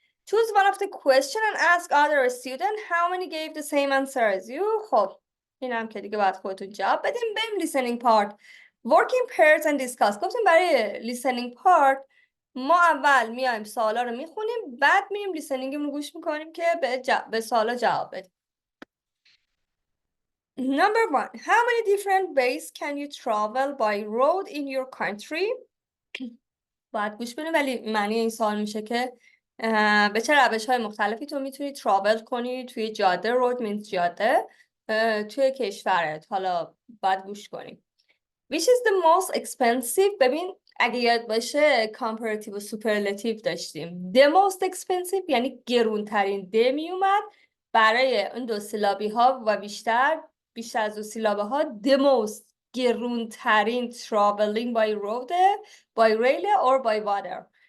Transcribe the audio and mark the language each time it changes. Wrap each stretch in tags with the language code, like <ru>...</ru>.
<en>Choose one of the question and ask other student how many gave the same answer as you.</en> <fa>خب اینم که دیگه باید خودتون جواب بدیم. بریم</fa> <en>listening part. Work in pairs and discuss.</en> <fa>گفتیم برای</fa> <en>listening part</en> <fa>ما اول میایم سوالا رو میخونیم، بعد میریم لیسنینگمون رو گوش میکنیم که به سوالا جواب بدیم.</fa> <en>Number 1. How many different ways can you travel by road in your country?</en> <fa>باید گوش بدیم، ولی معنی این سوال میشه که به چه روش‌های مختلفی تو میتونی ترافل کنی توی جاده. رود means جاده توی کشورت. حالا باید گوش کنیم.</fa> <en>Which is the most expensive؟</en> <fa>ببین اگه یاد باشه comparative و superlative داشتیم.</fa> <en>The most expensive</en> <fa>یعنی گرونترین. د میومد برای اون دو سیلابی ها و بیشتر از دو سیلابه ها.</fa> <en>The most گرونترین traveling by road، by rail or by water.</en>